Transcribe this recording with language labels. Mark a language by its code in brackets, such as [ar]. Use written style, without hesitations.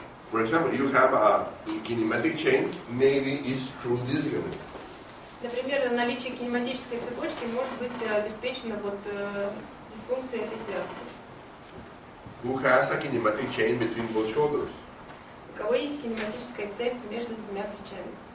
[en] For example, you have a kinematic chain, maybe it's through this ligament. [ru] Например, наличие кинематической цепочки может быть обеспечено дисфункцией этой связки. [en] Who has a kinematic chain between both shoulders? [ru] У кого есть кинематическая цепь между двумя плечами?